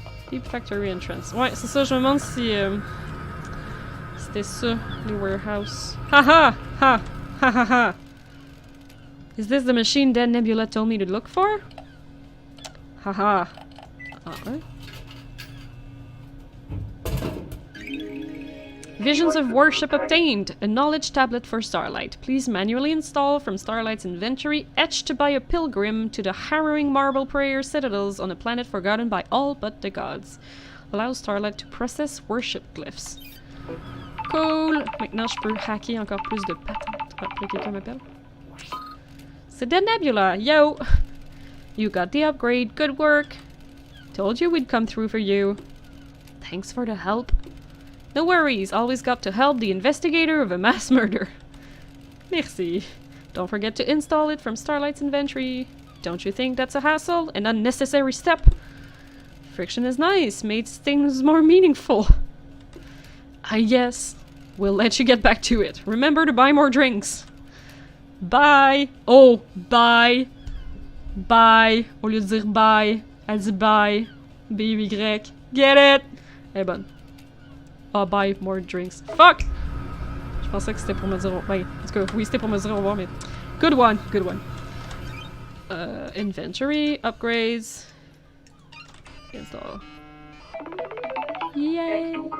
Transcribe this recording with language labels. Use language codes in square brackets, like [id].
[fr] Deep Factory Entrance. Ouais, c'est ça, je me demande si c'était ça, les warehouses. Ha ha! Ha! Ha ha ha! [en] Is this the machine Dead Nebula told me to look for? Haha. Visions of worship obtained. A knowledge tablet for Starlight. Please manually install from Starlight's inventory, etched by a pilgrim to the harrowing marble prayer citadels on a planet forgotten by all but the gods. Allow Starlight to process worship glyphs. Cool. [fr] Maintenant, je peux hacker encore plus de patentes. Ah, là, quelqu'un m'appelle. C'est Dead Nebula, yo! [en] You got the upgrade, good work! Told you we'd come through for you. Thanks for the help. No worries, always got to help the investigator of a mass murder. [fr] Merci. [en] Don't forget to install it from Starlight's inventory. Don't you think that's a hassle? An unnecessary step? Friction is nice, makes things more meaningful. Yes. We'll let you get back to it. Remember to buy more drinks. Bye! Oh, bye! Bye! [fr] Au lieu de dire bye, elle dit bye. [en] B-Y. Get it! [fr] Elle est bonne. [en] Ah, buy more drinks. Fuck! [fr] Je pensais que c'était pour me dire... Ben, en tout cas, oui, c'était pour me dire au revoir, mais... [en] Good one! Good one. Inventory, upgrades... Install. Yay!